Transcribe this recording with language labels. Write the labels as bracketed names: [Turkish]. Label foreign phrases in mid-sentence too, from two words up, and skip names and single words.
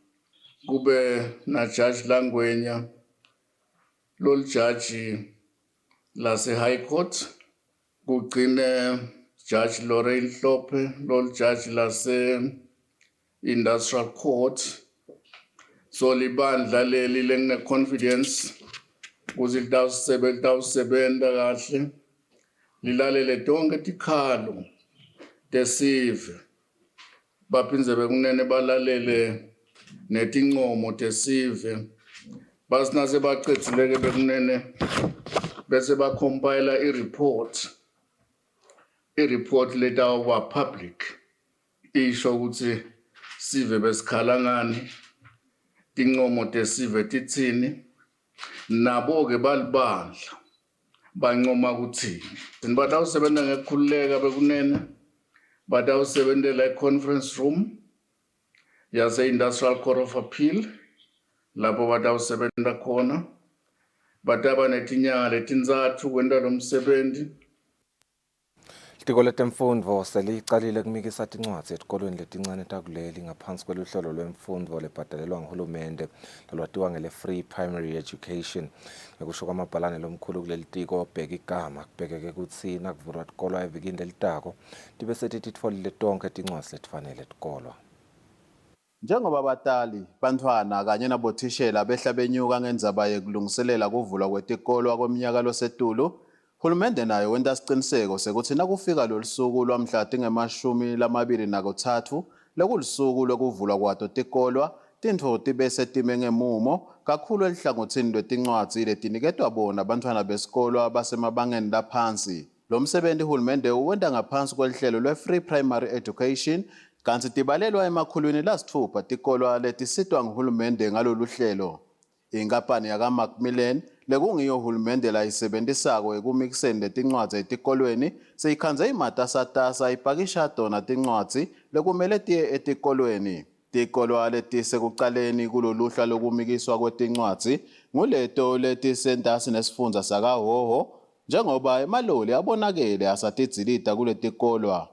[Swati] Kube na judge Langwenya lo judge lase High Court. Kugcine judge Lorraine Hlophe lo judge lase Industrial Court So libandla leli lengine confidence ukuthi litawusebenta kahle lilalele tonke tikhalo tesive baphindze bekunene balalele netincomo tesive basinase baqedile bekunene bese bacompile i-report letawuba public isho ukuthi sive besikhala ngani tincomo tesive titsini nabo ke balibandla bancoma kuthini batawusebenza ngekukhululeka bekunene batawusebentela e- [English] conference room [Swati] yase-Industrial Court of Appeal lapho batawusebenta khona bataba netinyanga letintsatfu kwenta lo msebenzi. Litiko letemfundvo selicalile kumikisa tincwadzi etikolweni letincane takuleli ngaphansi kweluhlelo lwemfundvo lebhadalelwa nguhulumende lolwatiwa ngele-free primary education. Ngekusho kwamabhalane lomkhulu kuleli tiko Bheka Igama kubhekeke kutsi nakuvulwa tikolwa evikini lelitako tibe setitfolile tonke tincwadzi letifanele tikolwa. Njengoba abatali, bantwana kanye nabothishela behla benyuka ngendzaba yekulungiselela kuvulwa kwetikolwa kweminyaka losetulu, Hulumende nayo wenta siciniseko sekuthi nakufika lolusuku lwamhla tinge-23 lekulisuku lokuvulwa kwato tikolwa, tintfo tibe setime ngemumo kakhulu elihlangothini lwetincwadzi letiniketwa bona bantfwana besikolwa basemabangeni laphansi. Lo msebenzi Hulumende uwenta ngaphansi kwelihlelo lwe-Free Primary Education kanti tibalelwa emakhulwini lasithupha tikolwa letisitwa nguhulumende ngalolu hlelo. Inkampani yaka-Macmillan lekungiyo uhulumende layisebenzisako ekumikiseni letincwadzi etikolweni seyikhandze imatasatasa ipakisha tona tincwadzi lekumele tiye etikolweni. Tikolwa letisekucaleni kuloluhla lokumikiswa kwetincwadzi nguleto letisentasi nesifundza sakaHhohho njengoba emaloli abonakele asatidzilita kuletikolwa.